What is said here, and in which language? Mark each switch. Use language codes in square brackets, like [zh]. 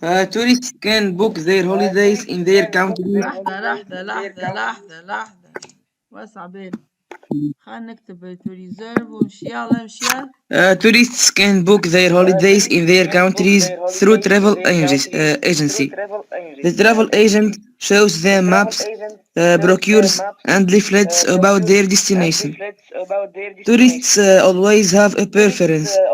[en] Tourists can book their holidays in their country. [ar] لحظة واسع بالك. خلينا نكتب [en] to reserve [ar] ونمشي. يلا امشي. [en] Tourists can book their holidays in their countries through travel agency. The travel agent shows them maps, brochures, and leaflets about their destination. Tourists always have a preference.